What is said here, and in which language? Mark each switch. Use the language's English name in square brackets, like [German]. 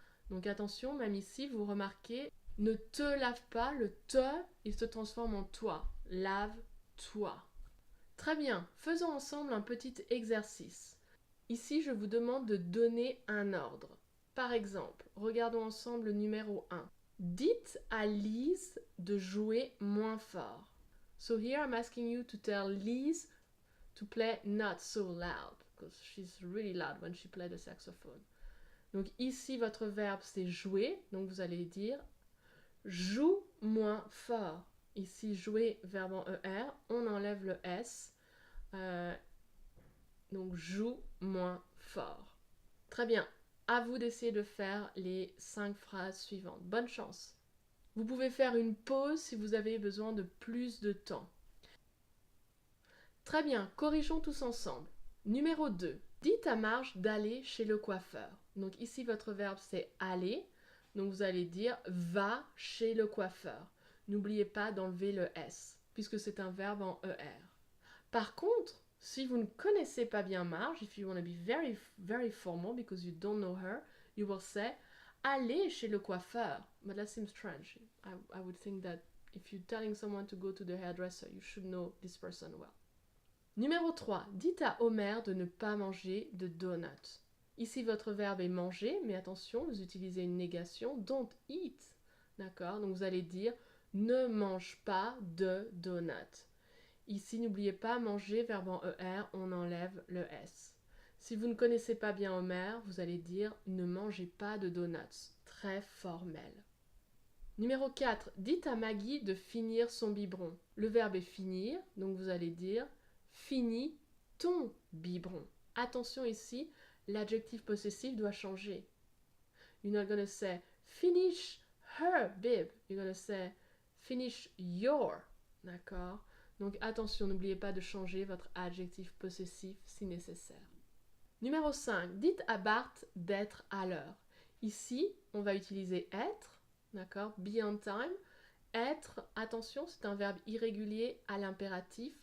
[French] Donc attention, même ici, vous remarquez, ne te lave pas, le te, il se transforme en toi. Lave-toi. Très bien, faisons ensemble un petit exercice. Ici, je vous demande de donner un ordre. Par exemple, regardons ensemble le numéro 1. Dites à Lise de jouer moins fort. [English] So here I'm asking you to tell Lise to play not so loud, because she's really loud when she plays the saxophone. [French] Donc ici, votre verbe, c'est jouer, donc vous allez dire joue moins fort. Ici, jouer, verbe en ER, on enlève le S, donc joue moins fort. Très bien, à vous d'essayer de faire les 5 phrases suivantes. Bonne chance. Vous pouvez faire une pause si vous avez besoin de plus de temps. Très bien, corrigeons tous ensemble. Numéro 2. Dites à Marge d'aller chez le coiffeur. Donc ici, votre verbe, c'est aller. Donc vous allez dire va chez le coiffeur. N'oubliez pas d'enlever le S, puisque c'est un verbe en ER. Par contre, si vous ne connaissez pas bien Marge, [English] if you want to be very, very formal because you don't know her, you will say [French] aller chez le coiffeur. [English] But that seems strange. I would think that if you're telling someone to go to the hairdresser, you should know this person well. [French] Numéro 3. Dites à Homer de ne pas manger de donuts. Ici, votre verbe est manger, mais attention, vous utilisez une négation, [English] don't eat. [French] D'accord? Donc vous allez dire ne mange pas de donuts. Ici, n'oubliez pas manger, verbe en ER, on enlève le S. Si vous ne connaissez pas bien Homer, vous allez dire ne mangez pas de donuts. Très formel. Numéro 4. Dites à Maggie de finir son biberon. Le verbe est finir, donc vous allez dire finis ton biberon. Attention ici, l'adjectif possessif doit changer. [English] You're not gonna say finish her bib. You're gonna say finish your. [French] D'accord? Donc attention, n'oubliez pas de changer votre adjectif possessif si nécessaire. Numéro 5. Dites à Bart d'être à l'heure. Ici, on va utiliser être. D'accord? [English] Be on time. [French] Être, attention, c'est un verbe irrégulier à l'impératif.